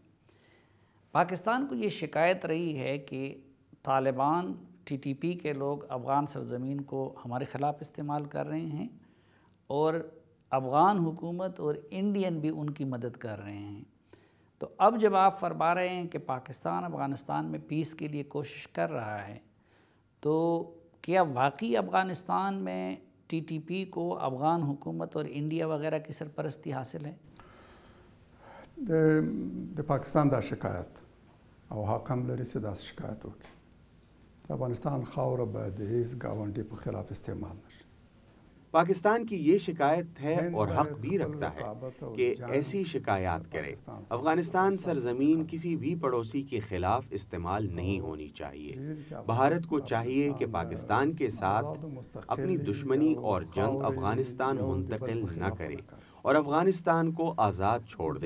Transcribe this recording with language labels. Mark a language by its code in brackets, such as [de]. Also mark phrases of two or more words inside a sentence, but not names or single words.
[ur] پاکستان کو یہ شکایت رہی ہے کہ طالبان ٹی ٹی پی کے لوگ افغان سرزمین کو ہمارے خلاف استعمال کر رہے ہیں اور افغان حکومت اور انڈین بھی ان کی مدد کر رہے ہیں۔ تو اب جب آپ فرما رہے ہیں کہ پاکستان افغانستان میں پیس کے لیے کوشش کر رہا ہے، تو کیا واقعی افغانستان میں ٹی ٹی پی کو افغان حکومت اور انڈیا وغیرہ کی سرپرستی حاصل ہے؟ [ps] د پاکستان دا شکایت او حق هم لري چې داسې شکایت وکړي. د افغانستان خاوره باید د هیڅ ګاونډي په خلاف استعمال نشي. [ur] پاکستان کی یہ شکایت ہے اور حق بھی رکھتا ہے کہ ایسی شکایات کرے۔ افغانستان سرزمین کسی بھی پڑوسی کے خلاف استعمال نہیں ہونی چاہیے۔ بھارت کو چاہیے کہ پاکستان کے ساتھ اپنی دشمنی اور جنگ افغانستان منتقل نہ کرے اور افغانستان کو آزاد چھوڑ دے۔